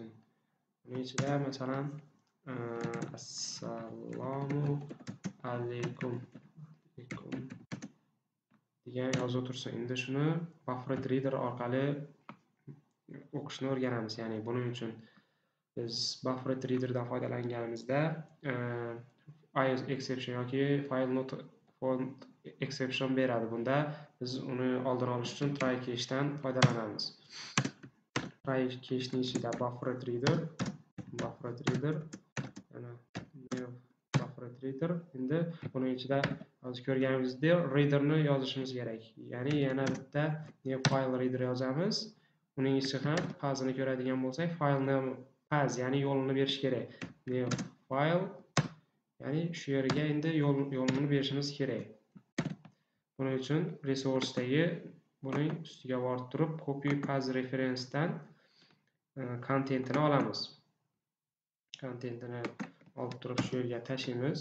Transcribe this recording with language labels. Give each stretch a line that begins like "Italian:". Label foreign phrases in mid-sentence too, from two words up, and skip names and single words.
Uzbek: Buning ichida masalan assalomu alaykum degan yozuv tursin. Endi shuni Buffered Reader orqali o'qishni o'rganamiz. Ya'ni buning uchun biz Buffered Readerdan foydalanganimizda
English: IOS exception
Uzbek: yoki
English: file not found exception
Uzbek: beradi. Bunda biz uni oldini olish uchun
English: try cache'dan
Uzbek: foydalanamiz.
English: Try cache'ning
Uzbek: ichida Buffered Reader, yana
English: new Buffered Reader.
Uzbek: Endi buning ichida hozir ko'rganimizdek readerni yozishimiz kerak. Ya'ni yana bitta
English: new file reader
Uzbek: yozamiz. Uning ichi ham path'ini ko'radigan bo'lsak,
English: file name path,
Uzbek: ya'ni yo'lini berish kerak.
English: New file,
Uzbek: ya'ni shu yerga endi yo'lini berishimiz kerak. Buning uchun resource'dagi buning ustiga borib turib
English: copy path reference'dan
Uzbek: contentini olamiz. Contentini olib turib shu yerga tashlaymiz.